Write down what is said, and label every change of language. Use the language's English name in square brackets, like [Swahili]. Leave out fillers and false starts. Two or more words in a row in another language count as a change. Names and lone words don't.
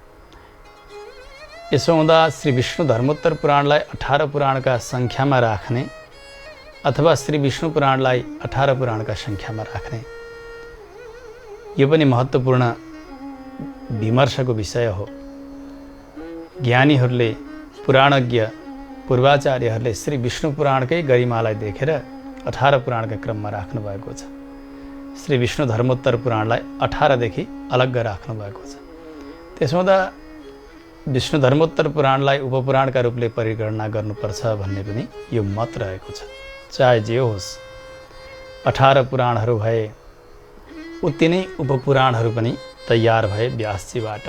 [Nepali] यसो हुँदा श्री विष्णु धर्मोत्तर पुराणलाई 18 पुराणका सङ्ख्यामा राख्ने अथवा श्री विष्णु पुराणलाई 18 पुराणका सङ्ख्यामा राख्ने, यो पनि महत्त्वपूर्ण विमर्शको विषय हो। ज्ञानीहरूले, पुराणज्ञ पूर्वाचार्यहरूले श्री विष्णु पुराणकै गरिमालाई देखेर 18 पुराणका क्रममा राख्नु भएको छ। श्री विष्णु धर्मोत्तर पुराणलाई 18 देखि अलग राख्नु भएको छ। त्यसो हुँदा विष्णु धर्मोत्तर पुराणलाई उपपुराणका रूपले परिगणना गर्नुपर्छ भन्ने पनि यो मत रहेको छ। चाहे जे होस्, 18 पुराणहरू भए, उति नै उपपुराणहरू पनि तयार भए व्यासजीबाट।